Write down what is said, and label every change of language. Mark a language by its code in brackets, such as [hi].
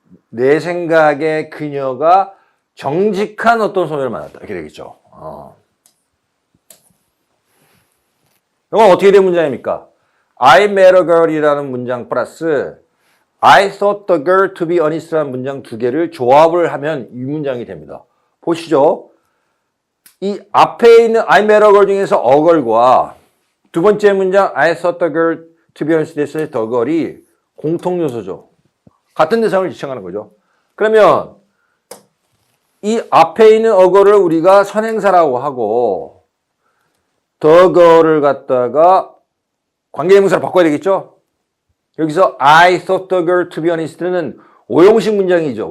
[ko] 내 생각에 그녀가 정직한 어떤 소녀를 만났다. 이렇게 되겠죠. 이건 어떻게 된 문장입니까? [en] I met a girl [ko] 이라는 문장 플러스 [en] I thought the girl to be honest [ko] 라는 문장 두 개를 조합을 하면 이 문장이 됩니다. 보시죠. 이 앞에 있는 [en] I met a girl [ko] 중에서 a girl과 두 번째 문장 [en] I thought the girl to be honest [ko] 에서의 the girl이 공통 요소죠. 같은 대상을 지칭하는 거죠. 그러면 이 앞에 있는 a girl을 우리가 선행사라고 하고 the girl을 갖다가 관계대명사로 바꿔야 되겠죠? 여기서 [en] I thought the girl to be honest [ko] 는 오형식 문장이죠.